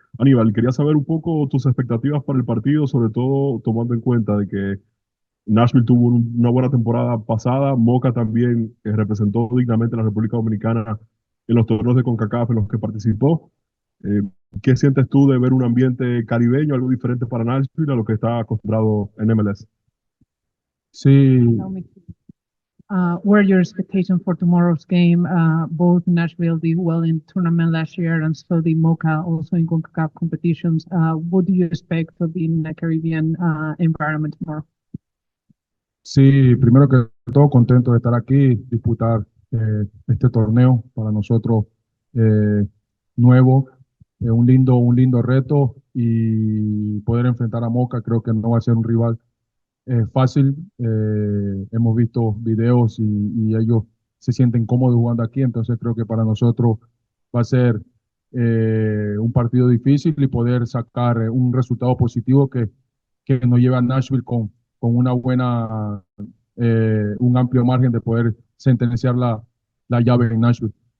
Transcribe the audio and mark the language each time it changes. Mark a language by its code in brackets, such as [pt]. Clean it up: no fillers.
[es] Aníbal, quería saber un poco tus expectativas para el partido, sobre todo tomando en cuenta de que Nashville tuvo una buena temporada pasada, Moca también representó dignamente a la República Dominicana en los torneos de Concacaf en los que participó. Eh, ¿Qué sientes tú de ver un ambiente caribeño, algo diferente para Nashville a lo que está acostumbrado en MLS? Sí, [en] What are your expectations for tomorrow's game? Both Nashville did well in tournament last year, and so did Moca also in CONCACAF competitions. What do you expect to be in the Caribbean environment tomorrow? [es] sí, primero que todo, contento de estar aquí, disputar este torneo para nosotros nuevo, un lindo reto y poder enfrentar a Moca. Creo que no va a ser un rival fácil. Hemos visto videos y ellos se sienten cómodos jugando aquí, entonces creo que para nosotros va a ser un partido difícil y poder sacar un resultado positivo que nos lleve a Nashville con una buena, un amplio margen de poder sentenciar la llave en Nashville.